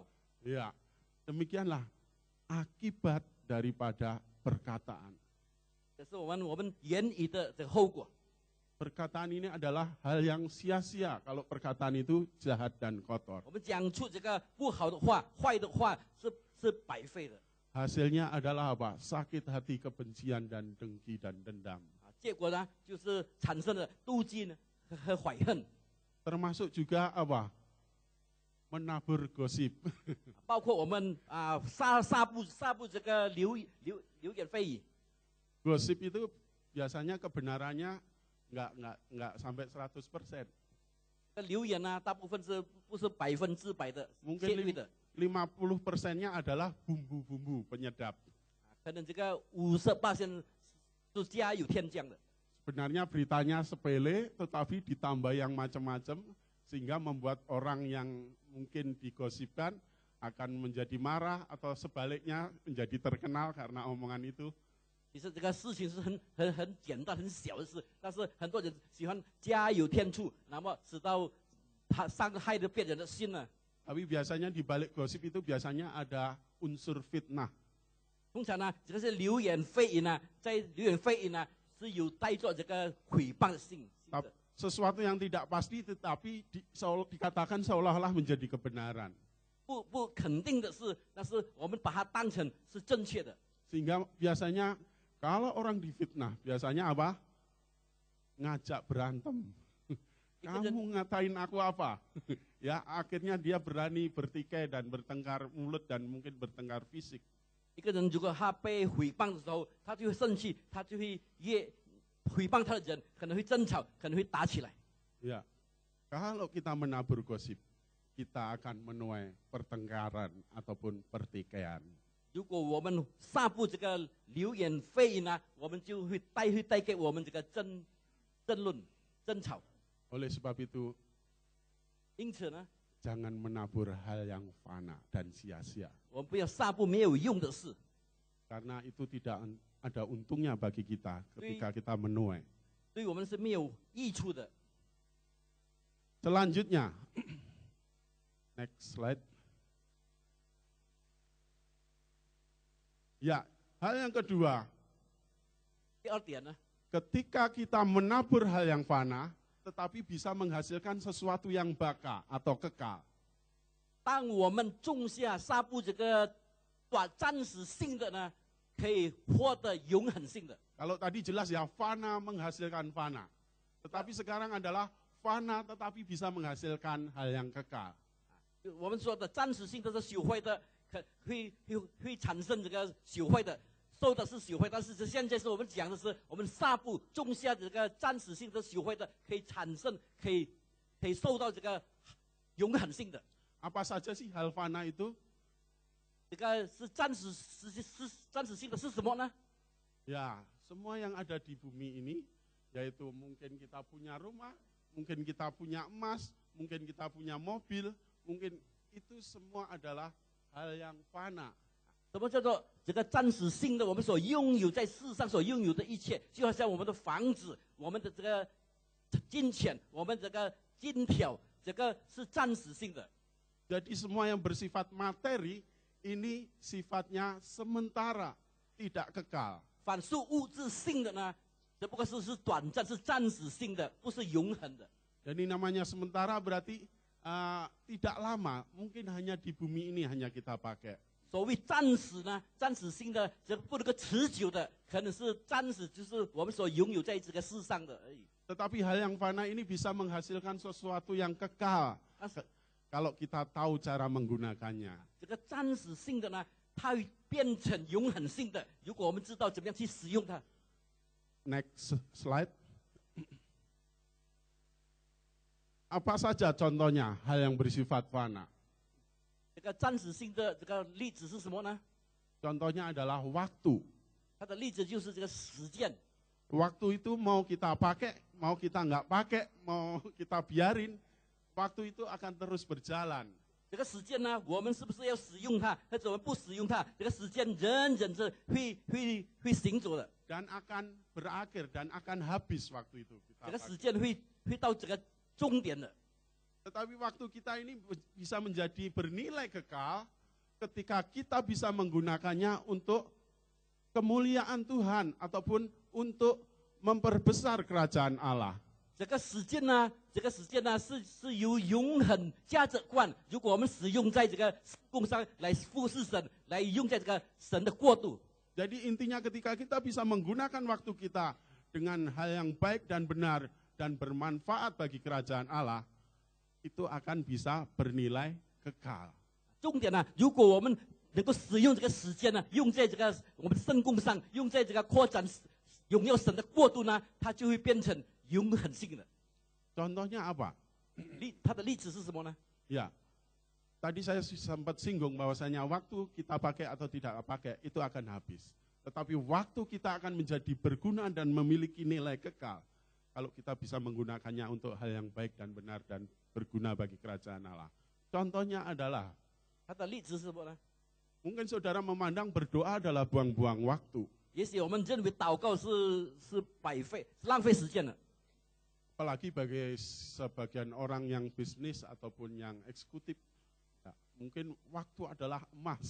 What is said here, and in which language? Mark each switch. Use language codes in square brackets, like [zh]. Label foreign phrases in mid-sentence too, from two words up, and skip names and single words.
[id] Ya, demikianlah akibat daripada perkataan. [zh] 这是我们言语的这个后果。 [id] Perkataan ini adalah hal yang sia-sia kalau perkataan itu jahat dan kotor. [zh] 我们讲出这个不好的话、坏的话是白费的。 [id] Hasilnya adalah apa? Sakit hati, kebencian dan dengki dan dendam. [zh] 结果呢，就是产生了妒忌呢和怀恨， [id] Termasuk juga apa? Menabur gosip. [zh] 包括我们撒布这个流言蜚语。 [id] Gosip itu biasanya kebenarannya nggak sampai 100%. [zh] 流言呢，大部分不是100%的 [id] Mungkin [zh] 确率的， [id] 50%-nya adalah bumbu-bumbu penyedap. [zh] 可能这个50%是加有添加的。 [id] Sebenarnya beritanya sepele, tetapi ditambah yang macam-macam, sehingga membuat orang yang mungkin digosipkan akan menjadi marah atau sebaliknya menjadi terkenal karena omongan itu. [zh] 其实这个事情是很简单、很小的事，但是很多人喜欢加油添醋，那么使到他伤害了别人的心呢。 [id] Tapi biasanya di balik gosip itu biasanya ada unsur fitnah. [zh] 通常呢，这个是流言蜚语呢，在流言蜚语呢是有带着这个诽谤的性质。 [id] Sesuatu yang tidak pasti tetapi dikatakan seolah-olah menjadi kebenaran. [zh] 不肯定的事，但是我们把它当成是正确的。 [id] Sehingga biasanya kalau orang difitnah, biasanya apa? Ngajak berantem. Kamu ngatain aku apa? Ya, akhirnya dia berani bertikai dan bertengkar mulut dan mungkin bertengkar fisik. [zh] 一个人如果他被诽谤的时候，他就会生气，他就会诽谤他的人可能会争吵，可能会打起来。 [id] Ya, kalau kita menabur gosip, kita akan menuai pertengkaran ataupun pertikaian. [zh] 如果我们撒布这个流言蜚语呢，我们就会带给我们这个争论、争吵。 [id] Oleh sebab itu, [zh] 因此呢， [id] jangan menabur hal yang fana dan sia-sia. [zh] 我们不要撒布没有用的事， [id] Karena itu tidak ada untungnya bagi kita ketika kita menuai. [zh] 对我们是没有益处的。 [id] Selanjutnya, [en] next slide. [id] Ya, hal yang kedua, [zh] 第二点呢， [id] ketika kita menabur hal yang fana, tetapi bisa menghasilkan sesuatu yang baka atau kekal. [zh] 当我们种下撒布这个暂时性的呢，可以获得永恒性的。 [id] Kalau tadi jelas ya, fana menghasilkan fana. Tetapi sekarang adalah fana tetapi bisa menghasilkan hal yang kekal. [zh] 我们说的暂时性的是朽坏的，会产生这个朽坏的，受的是朽坏。但是现在是我们讲的是，我们撒布种下这个暂时性的朽坏的，可以产生，可以受到这个永恒性的。 [id] Apa saja sih hal fana itu? [zh] 这个是暂时性的是什么呢？ [id] Ya, semua yang ada di bumi ini, yaitu mungkin kita punya rumah, mungkin kita punya emas, mungkin kita punya mobil, mungkin itu semua adalah hal yang fana. [zh] 什么叫做这个暂时性的？我们所拥有在世上所拥有的一切，就好像我们的房子、我们的这个金钱、我们这个金条，这个是暂时性的。 [id] Jadi semua yang bersifat materi ini sifatnya sementara, tidak kekal. [zh] 凡是物质性的呢，只不过是短暂、是暂时性的，不是永恒的。 [id] Jadi namanya sementara berarti tidak lama, mungkin hanya di bumi ini hanya kita pakai. [zh] 所谓暂时呢，暂时性的，这不能够持久的，可能是暂时，就是我们所拥有在这个世上的而已。 [id] Tetapi hal yang fana ini bisa menghasilkan sesuatu yang kekal. Kalau kita tahu cara menggunakannya. [zh] 这个暂时性的呢，它会变成永恒性的。如果我们知道怎么样去使用它。 [en] Next slide. [id] Apa saja contohnya hal yang bersifat fana? [zh] 这个暂时性的这个例子是什么呢？ [id] Contohnya adalah waktu. [zh] 它的例子就是这个时间。 [id] Waktu itu mau kita pakai, mau kita nggak pakai, mau kita biarin, waktu itu akan terus berjalan. [zh] 这个时间呢，我们是不是要使用它？或者我们不使用它，这个时间仍然是会行走的。 [id] Dan akan berakhir dan akan habis waktu itu. [zh] 这个时间会到这个终点的。 [id] Tetapi waktu kita ini bisa menjadi bernilai kekal ketika kita bisa menggunakannya untuk kemuliaan Tuhan ataupun untuk memperbesar kerajaan Allah. [zh] 这个时间呢，是由永恒价值观，如果我们使用在这个工上来服侍神，来用在这个神的国度。 [id] Jadi intinya ketika kita bisa menggunakan waktu kita dengan hal yang baik dan benar dan bermanfaat bagi kerajaan Allah, itu akan bisa bernilai kekal. [zh] 重点呢，如果我们能够使用这个时间呢，用在这个我们的圣工上，用在这个扩展荣耀神的国度呢，它就会变成永恒性的。 [id] Contohnya apa? [zh] 它的例子是什么呢？ [id] Ya, tadi saya sempat singgung bahwasanya waktu kita pakai atau tidak pakai itu akan habis. Tetapi waktu kita akan menjadi berguna dan memiliki nilai kekal kalau kita bisa menggunakannya untuk hal yang baik dan benar dan berguna bagi kerajaan Allah. Contohnya adalah, [zh] 它的例子是什么呢？ [id] mungkin saudara memandang berdoa adalah buang-buang waktu. [zh] 也许我们认为祷告是白费，是浪费时间的。 [id] Apalagi bagi sebagian orang yang bisnis ataupun yang eksekutif, ya, mungkin waktu adalah emas.